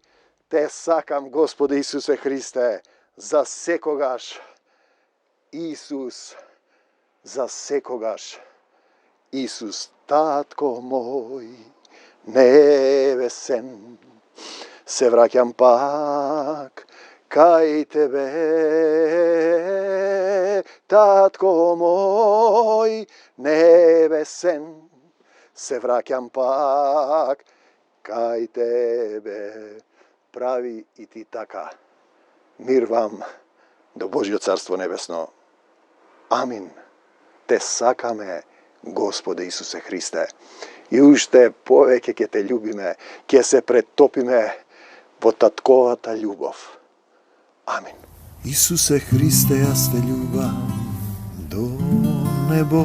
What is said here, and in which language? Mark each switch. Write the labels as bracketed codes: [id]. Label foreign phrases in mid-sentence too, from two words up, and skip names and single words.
[mk] Те сакам, Господе Исусе Христе, за секогаш. Исус, за секогаш. Исус, татко мој, небесен, се враќам пак кај тебе, татко мој небесен, се враќам пак кај тебе, прави и ти така. Мир вам до Божјо царство небесно. Amin. Те сакаме, Господе Исусе Христе. И уште повеќе ќе те љубиме, ќе се претопиме по татковата љубов. Amin. Исусе Христе, ја те љубам до небо.